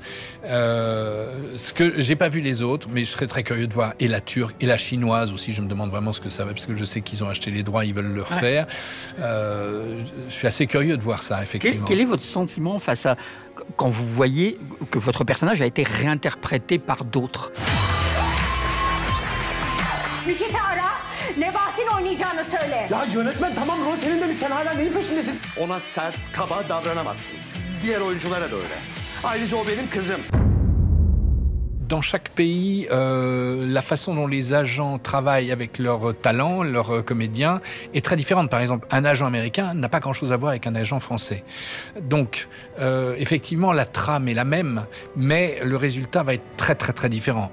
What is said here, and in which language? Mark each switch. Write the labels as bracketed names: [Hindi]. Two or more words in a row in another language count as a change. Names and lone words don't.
[French] Ce que j'ai pas vu les autres, mais je serais très curieux de voir et la turque et la chinoise aussi. Je me demande vraiment ce que ça va, parce que je sais qu'ils ont acheté les droits, ils veulent le refaire. Je suis assez curieux de voir ça, effectivement. Quel est votre sentiment face à quand vous voyez que votre personnage a été réinterprété par d'autres? [Turkish] Nebahat'in oynayacağını söyle. Ya yönetmen tamam rol senin demiş, sen hala neyin peşindesin? Ona sert, kaba davranamazsın. Diğer oyunculara da öyle. Ayrıca o benim kızım. [French] Dans chaque pays, la façon dont les agents travaillent avec leurs talents, leurs comédiens, est très différente. Par exemple, un agent américain n'a pas grand-chose à voir avec un agent français. Donc, effectivement, la trame est la même, mais le résultat va être très, très, très différent.